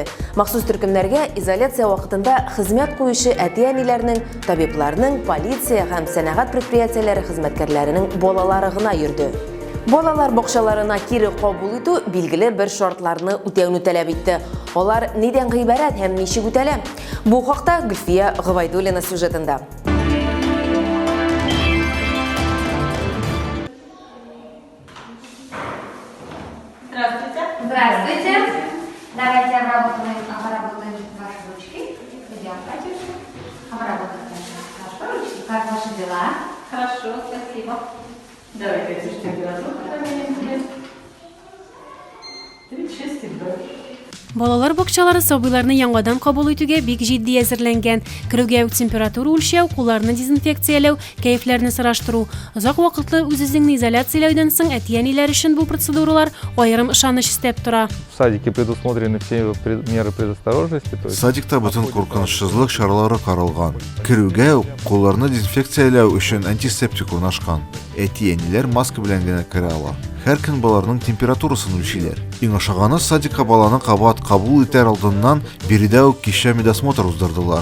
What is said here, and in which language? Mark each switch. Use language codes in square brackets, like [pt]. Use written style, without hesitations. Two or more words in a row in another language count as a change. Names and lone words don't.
[tt] Махсус төркемнәргә изоляция вакытында хезмәт куючы әти-әниләрнең, табибларның, полиция һәм сәнәгать предприятиеләре хезмәткәрләренең балалары гына йөрде. Балалар бакчаларына кире кабул итү билгеле бер шартларны үтәүне таләп итте. Алар нидән гыйбарәт һәм ничек үтәлә? Бу хакта Гөлфия Гывайдуллина сюжетында. [ru] Здравствуйте. Давайте обработаем ваши ручки. Идем, Катюша. Обработаем ваши ручки. Как ваши дела? Хорошо, спасибо. Давай, Катюш, температуру проверим. 36,2. [tt] Балалар бакчалары сабыйларны яңадан кабул итүгә бик җитди әзерләнгән. Кирүгә үк температура үлчәү, кулларны дезинфекцияләү, кәефләрне сораштыру. Озак вакытлы үз-үзеңне изоляцияләүдән соң әти-әниләр өчен бу процедуралар аерым ышаныч истәп тора. [ru] В садике предусмотрены все меры предосторожности. [tt] Садикта бүтән куркынычсызлык чаралары каралган. Кирүгә үк кулларны дезинфекцияләү өчен антисептик урнашкан. Әти-әниләр маска белән генә керә ала. Һәр көн балаларның температурасын үлчиләр. Иң ашаганы садикка баланы кабат кабул итәр алдыннан биредә үк кичә медосмотр уздырдылар.